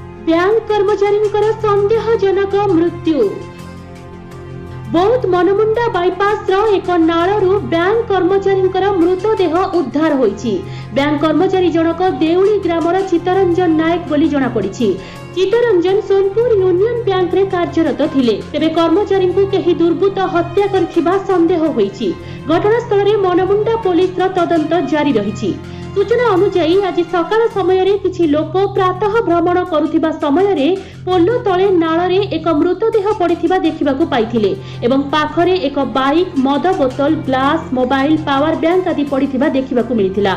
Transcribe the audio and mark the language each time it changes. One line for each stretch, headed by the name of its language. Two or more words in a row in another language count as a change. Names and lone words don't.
Odia: ବ୍ୟାଙ୍କ କର୍ମଚାରୀ ସନ୍ଦେହଜନକ ମୃତ୍ୟୁ। ବୌଦ୍ଧ ମନମୁଣ୍ଡା ବାଇପାସ ଏକ ନାଳୁ ବ୍ୟାଙ୍କ କର୍ମଚାରୀ ମୃତଦେହ ଉଦ୍ଧାର ହୋଇଛି। ବ୍ୟାଙ୍କ କର୍ମଚାରୀ ଜଣକ ଦେଉଳି ଗ୍ରାମର ଚିତ୍ତରଞ୍ଜନ ନାୟକ ବୋଲି ଜଣା ପଡ଼ିଛି। ଚିତ୍ତରଞ୍ଜନ ସୋନପୁର ୟୁନିଅନ ବ୍ୟାଙ୍କ ରେ କାର୍ଯ୍ୟରତ ଥିଲେ। ତେବେ କର୍ମଚାରୀ କୁ କେହି ଦୁର୍ବୃତ୍ତ ହତ୍ୟା କରିଥିବା ସନ୍ଦେହ ହୋଇଛି। ଘଟଣାସ୍ଥଳ ରେ ମନମୁଣ୍ଡା ପୋଲିସ ର ତଦନ୍ତ ଜାରି ରହିଛି। ସୂଚନା ଅନୁସାର ଆଜ ସକାଳ ସମୟ ରେ କିଛି ଲୋକ ପ୍ରାତଃ ଭ୍ରମଣ କରୁଥିବା ସମୟ ରେ ପୋଲ ତଳେ ନାଳରେ ଏକ ମୃତଦେହ ପଡ଼ିଥିବା ଦେଖିବାକୁ ପାଇଥିଲେ ଏବଂ ପାଖରେ ଏକ ବାଇକ, ମଦ ବୋତଲ, ଗ୍ଲାସ, ମୋବାଇଲ, ପାୱାର ବ୍ୟାଙ୍କ ଆଦି ପଡ଼ିଥିବା ଦେଖିବାକୁ ମିଳିଥିଲା।